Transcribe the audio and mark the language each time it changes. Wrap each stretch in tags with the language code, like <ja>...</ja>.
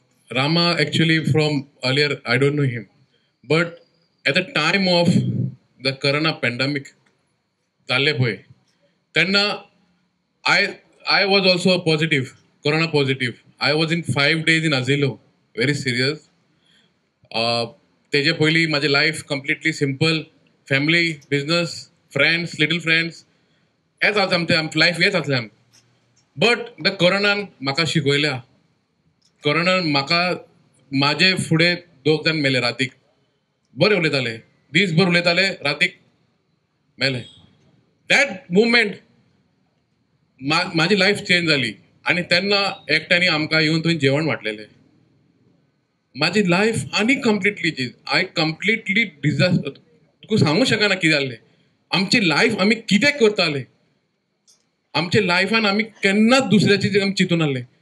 <en>Rama actually from earlier, I don't know him, but at the time of the corona pandemic,</en> <gom>जाल्ले पळय</gom> <en>तेन्ना I was also positive, corona positive. I was in 5 days in Asilo, very serious.</en> <gom>तेजे पयलीं माझे life completely simple, family, business, friends, little friends, हेच आमचे life हेच आसलें. बट द कोरोनान म्हाका शिकयल्या. कोरोनान म्हाका म्हाजे फुडें 2 जाण मेले रातीक. बरे उलयताले, दीसभर उलयताले, रातीक मेले.</gom> <en>that movement</en> <gom>माझी लायफ चेंज जाली. आनी तेन्ना एकट्यानी आमकां येवन थंय जेवण वाटलेलें. माझी लायफ आनी कंप्लिटली चेंज. हांवें कंप्लिटली डिझास्टर, तुका सांगूं शकना कितें जाल्लें. आमची लायफ आमी कितें करताले, आमचे लायफान आमी केन्नाच दुसऱ्याची आमी चिंतून नासले.</gom>